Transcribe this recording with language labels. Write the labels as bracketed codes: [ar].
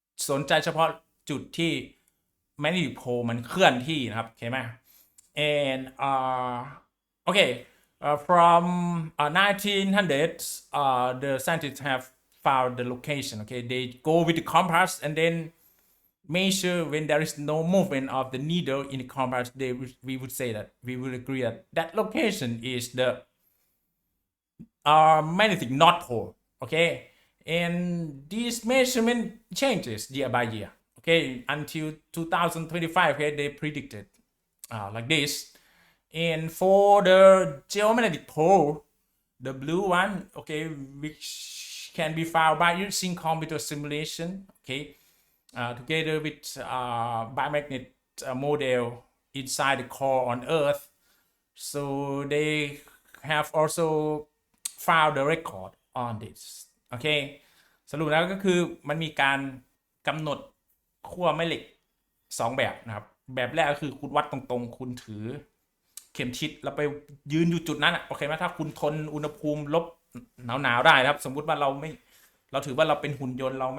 [th] สนใจเฉพาะจุดที่แมกเนติกโพลมันเคลื่อนที่นะครับโอเคไหม [en] and okay, from 1900s the scientists have found the location, okay, they go with the compass and then measure when there is no movement of the needle in the compass. We would say that we would agree that that location is the magnetic north pole, okay, and this measurement changes year by year, okay, until 2025, okay, they predicted like this. And for the geomagnetic pole, the blue one, okay, which can be found by using computer simulation, okay, together with biomagnet model inside the core on Earth. So they have also found the record on this, okay. [th] สรุปแล้วก็คือมันมีการกำหนดขั้วแม่เหล็ก2แบบนะครับแบบแรกก็คือคุณวัดตรงๆคุณถือเข็มทิศแล้วไปยืนอยู่จุดนั้นโอเคไหมถ้าคุณทนอุณหภูมิลบหนาวได้ครับสมมุติว่าเราถือว่าเราเป็นหุ่นยนต์